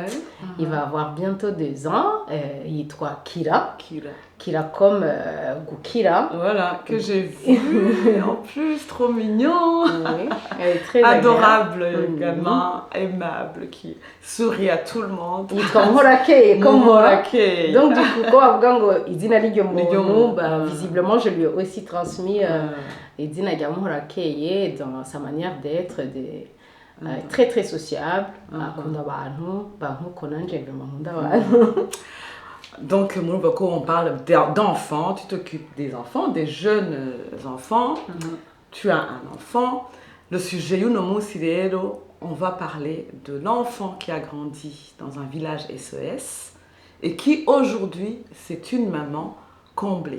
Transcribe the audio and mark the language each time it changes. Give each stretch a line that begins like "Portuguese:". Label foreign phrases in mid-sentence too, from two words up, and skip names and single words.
French: Il va avoir bientôt 2 ans. Il est Kira. Kira. Kira comme Gukira. Voilà, que j'ai vu. En plus, trop mignon. Oui, elle est très Adorable agréable. gamin, aimable, qui sourit à tout le monde. Il est comme Mouhorakeye, comme moi. Mouhorakeye. Donc du coup, quand
Rundi: avuga ngo izina ry'iryo N'iryo muntu, muntu.
French: visiblement, je lui ai aussi transmis
Rundi: izina rya Mouhorakeye
French: dans sa manière d'être, très très sociable,
Rundi: akunda abantu, nkuko nanje nkunda abantu.
French: Donc, Moulboko, on parle d'enfants, tu t'occupes des enfants, des jeunes enfants, tu as un enfant. Le sujet, on va parler de l'enfant qui a grandi dans un village SES et qui aujourd'hui, c'est une maman comblée.